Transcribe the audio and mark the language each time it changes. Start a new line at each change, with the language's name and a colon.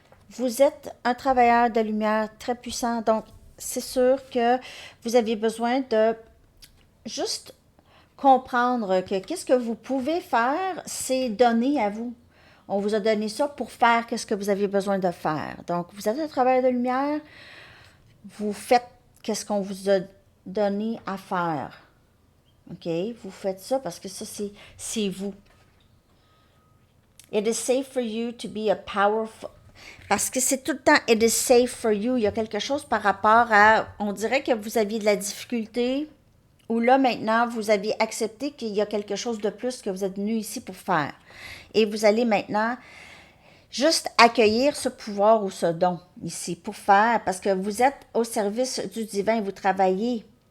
French: Vous êtes un travailleur de lumière très puissant, donc c'est sûr que vous avez besoin de juste comprendre que qu'est-ce que vous pouvez faire, c'est donner à vous. On vous a donné ça pour faire qu'est-ce que vous avez besoin de faire. Donc, vous êtes un travailleur de lumière, vous faites qu'est-ce qu'on vous a donné à faire. OK? Vous faites ça parce que ça, c'est vous.
English: It is safe for you to be a powerful...
French: Parce que c'est tout le temps «
English: it is safe for you
French: ». Il y a quelque chose par rapport à... On dirait que vous aviez de la difficulté ou là, maintenant, vous avez accepté qu'il y a quelque chose de plus que vous êtes venu ici pour faire. Et vous allez maintenant juste accueillir ce pouvoir ou ce don ici pour faire, parce que vous êtes au service du divin, vous travaillez.